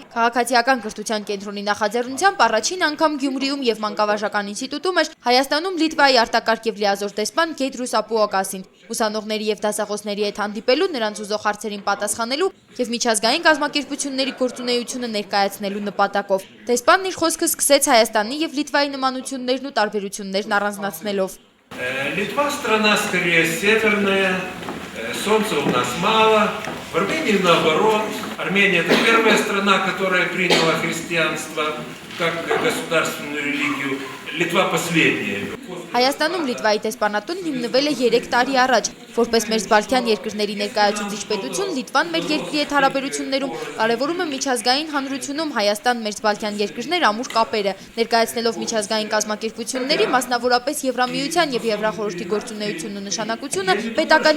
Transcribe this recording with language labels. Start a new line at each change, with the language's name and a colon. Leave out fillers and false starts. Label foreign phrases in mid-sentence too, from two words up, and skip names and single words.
Armenian: քաղաքացիական կրթության կենտրոնի նախաձեռնությամբ առաջին անգամ Գյումրիում եւ մանկավարժական ինստիտուտում էր Հայաստանում Լիտվայի արտակարգ եւ լիազոր դեսպան Գեդրուս Ապուոկասին։ Ուսանողների եւ դասախոսների հետ հանդիպելու, նրանց ուզող հարցերին պատասխանելու եւ միջազգային կազմակերպությունների գործունեությունը ներկայացնելու նպատակով դեսպանն իր խոսքը սկսեց Հայաստանի եւ Լիտվայի նմանություններն ու տարբերություններն առանձնացնելով։
Russian: Литва страна скорее северная, солнца у нас мало. В Армении наоборот. Армения это первая страна, которая приняла христианство как государственную религию. Литва последняя.
Armenian: Հայաստանում Լիտվայի դեսպանատուն հիմնվել է 3 տարի առաջ, որպես մեր Բալթյան երկրների ներկայացուցիչ պետություն, Լիտվան մեր երկրի հետ հարաբերություններում կարևորում է միջազգային հանրությունում Հայաստան մեր Բալթյան երկրներ ամուր կապերը, ներկայացնելով միջազգային կազմակերպությունների, մասնավորապես Եվրամիության եւ Եվրախորհրդի գործունեությունն ու նշանակությունը պետական